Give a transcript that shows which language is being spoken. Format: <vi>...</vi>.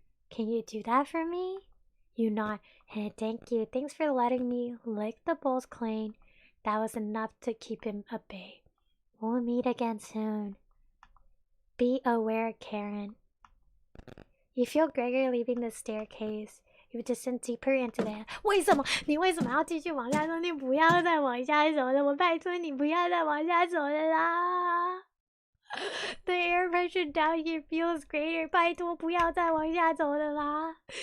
<en>Can you do that for me? You nod. Hey, thank you. Thanks for letting me lick the bowls clean. That was enough to keep him at bay. We'll meet again soon. Be aware, Karen. You feel Gregor leaving the staircase. You descend deeper into the...</en> <zh>为什么？你为什么要继续往下走？你不要再往下走了，我拜托你不要再往下走了啦！</zh> <en>The air pressure down here feels greater.</en> <zh>拜托不要再往下走了啦。</zh>